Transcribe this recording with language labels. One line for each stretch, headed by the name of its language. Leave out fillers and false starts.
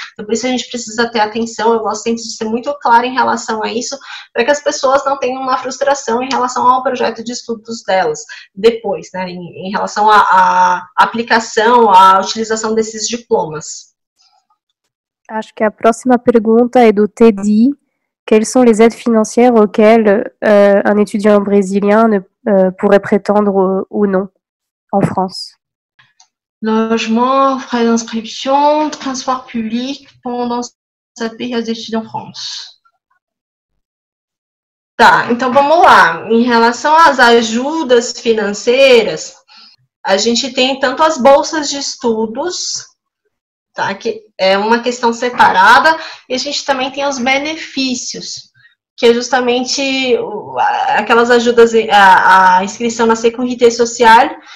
Portuguese: Então, por isso a gente precisa ter atenção. Eu gosto sempre de ser muito clara em relação a isso, para que as pessoas não tenham uma frustração em relação ao projeto de estudos delas depois, né, em relação à aplicação, à utilização desses diplomas. Acho que a próxima pergunta é do Teddy.
French: Quelles sont les aides financières auxquelles un étudiant brésilien pourrait prétendre ou non en France? Logement, frais d'inscription, transport public pendant cette période d'études en France.
Portuguese: Tá, então vamos lá. Em relação às ajudas financeiras, a gente tem tanto as bolsas de estudos, tá, que é uma questão separada, e a gente também tem os benefícios, que é justamente aquelas ajudas, a inscrição na Sécurité Sociale.